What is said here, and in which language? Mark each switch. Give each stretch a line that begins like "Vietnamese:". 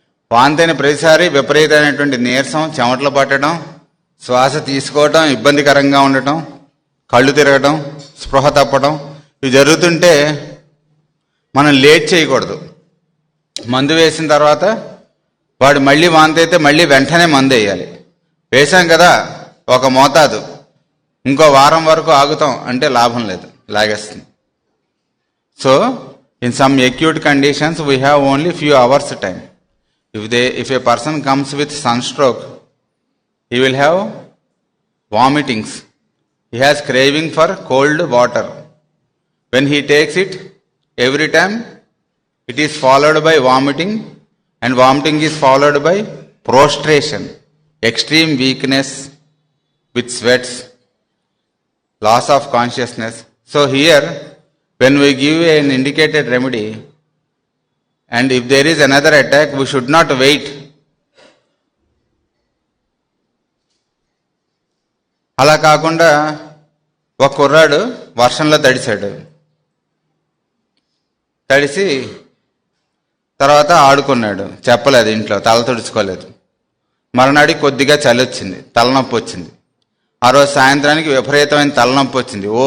Telugu: వాంతి అయిన ప్రతిసారి విపరీతమైనటువంటి నీరసం, చెమటలు పట్టడం, శ్వాస తీసుకోవటం ఇబ్బందికరంగా ఉండటం, కళ్ళు తిరగటం, స్పృహ తప్పడం, ఇవి జరుగుతుంటే మనం లేట్ చేయకూడదు. మందు వేసిన తర్వాత వాడు మళ్ళీ వాంతి అయితే మళ్ళీ వెంటనే మందు వేయాలి. వేసాం కదా ఒక మోతాదు, ఇంకో వారం వరకు ఆగుతాం అంటే లాభం లేదు, లాగేస్తుంది.
English: So in some acute conditions we have only few hours time. If a person comes with sunstroke, he will have vomitings, he has craving for cold water. When he takes it, every time it is followed by vomiting, and vomiting is followed by prostration, extreme weakness with sweats, loss of consciousness. So here, when we give an indicated remedy, and if there is another attack, we should not wait.
Telugu: అలా కాకుండా ఒక కుర్రాడు వర్షంలో తడిసి తర్వాత ఆడుకున్నాడు, చెప్పలేదు ఇంట్లో, తల తుడుచుకోలేదు. మరునాడికి కొద్దిగా చలి వచ్చింది, తలనొప్పి వచ్చింది. ఆ రోజు సాయంత్రానికి విపరీతమైన తలనొప్పి వచ్చింది.